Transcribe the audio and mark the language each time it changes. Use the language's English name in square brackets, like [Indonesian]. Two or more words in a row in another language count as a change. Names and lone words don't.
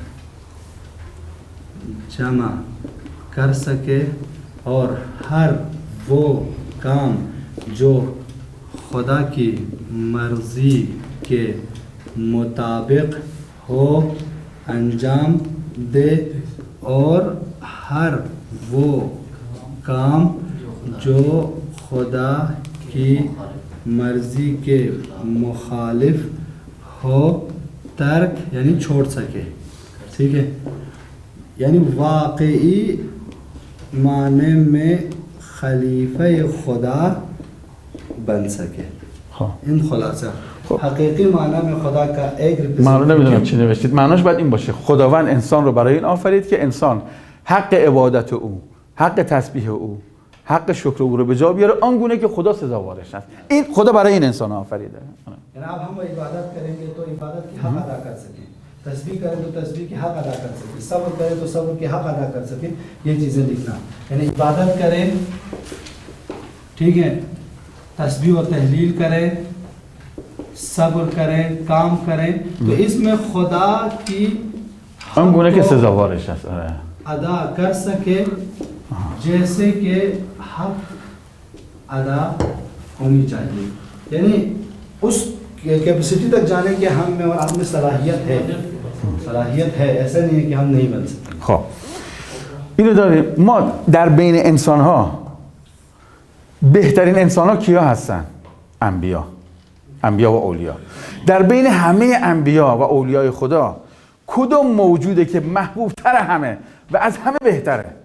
[Urdu] جمع کر سکے اور ہر وہ کام جو خدا کی مرضی کے مطابق ہو انجام دے اور ہر وہ کام جو خدا کی مرضی کے مخالف ہو ترک یعنی چھوڑ سکے. ٹھیک ہے، یعنی واقعی معنی میں خلیفہ خدا بن سکے. [Persian] این خلاصه حقیقی [Urdu] معنی میں خدا کا ایک [Persian] معنا نمیدونم چی نوشتید. معناش باید این باشه: خداوند انسان رو برای این آفرید که انسان حق عبادت او، حق تسبیح او، حق شکر او رو به جا بیاره آنگونه که خدا سزاوارش است. این خدا برای این انسان آفریده. [Urdu] یعنی اب ہم عبادت کریں گے تو عبادت کی حق ادا کر سکیں، تسبیح کریں تو تسبیح کی حق ادا کر سکیں، صبر کریں تو صبر کی حق ادا کر سکیں. یہ چیزیں لکھنا، یعنی عبادت کریں، ٹھیک ہے، تسبیح اور تہلیل کریں، صبر کریں، کام کریں، تو اس میں خدا کی [Persian] آنگونه که سزاوارش است [Urdu] ادا کر سکے جیسے کہ حق ادا ہونی چاہیے. یعنی اس کیپیسٹی تک جانے کے ہم میں اور آپ میں صلاحیت ہے، ایسا نہیں ہے کہ ہم نہیں بن سکتے. [Persian] خب اینو داریم. ما در بین انسان ها بهترین انسان ها کیا هستن؟ انبیا و اولیا. در بین همه انبیا و اولیای خدا کدوم موجوده که محبوب تر همه و از همه بهتره؟